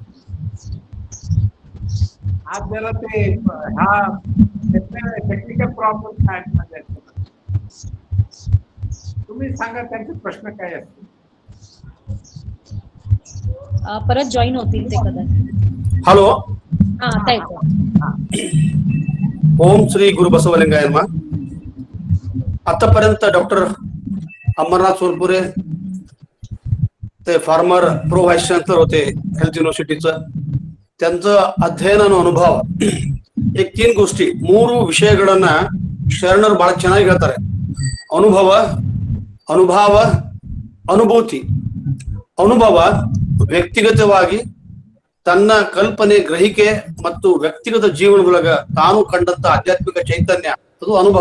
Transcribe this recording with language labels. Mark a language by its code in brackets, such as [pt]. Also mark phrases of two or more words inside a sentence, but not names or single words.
[mr] आज जरा ते हा टेक्निकल प्रॉब्लेम आहेत माझ्या. तुम्ही सांगा त्यांचे प्रश्न काय असतील. परत जॉईन होतील ते कदाचित. हॅलो. हा आता येतो. ओम श्री गुरु बसवलिंगाय नमः. आतापर्यंत डॉक्टर अमरनाथ सोलपुरे ते [en] former pro vice chancellor [mr] होते [en] health university. [kn] त्यांचं ಅಧ್ಯಯನ ಅನುಭವ [mr] एक 3 गोष्टी [kn] 3 ವಿಷಯಗಳನ್ನ ಶರಣರು ಬಹಳ ಚೆನ್ನಾಗಿ ಹೇಳ್ತಾರೆ. ಅನುಭವ, ಅನುಭಾವ, ಅನುಭೂತಿ. ಅನುಭವ ವ್ಯಕ್ತಿಗತವಾಗಿ ತನ್ನ ಕಲ್ಪನೆ, ಗ್ರಹಿಕೆ ಮತ್ತು ವ್ಯಕ್ತಿಗತ ಜೀವನದೊಳಗ ತಾನು ಕಂಡಂತ ಆಧ್ಯಾತ್ಮಿಕ ಚೈತನ್ಯ ಅದು ಅನುಭವ.